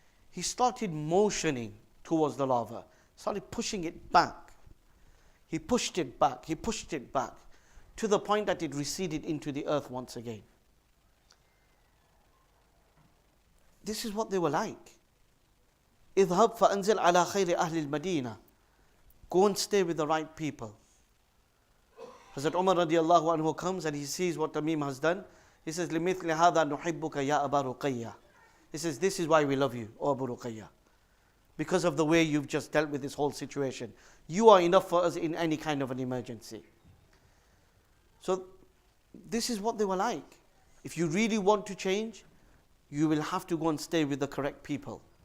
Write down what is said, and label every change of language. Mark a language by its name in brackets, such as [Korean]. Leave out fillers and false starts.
[English] He started motioning towards the lava. Started pushing it back. He pushed it back. He pushed it back. To the point that it receded into the earth once again. This is what they were like. [Arabic] اذهب فأنزل على خير أهل المدينة. [English] Go and stay with the right people. Hazrat Umar radiallahu anhu comes and he sees what Tamim has done. He says, لِمِثْلِ هَذَا نُحِبُّكَ يَا أَبَا رُقَيَّةَ. He says, this is why we love you, O Abu Ruqayyah. Because of the way you've just dealt with this whole situation. You are enough for us in any kind of an emergency. So this is what they were like. If you really want to change, you will have to go and stay with the correct people.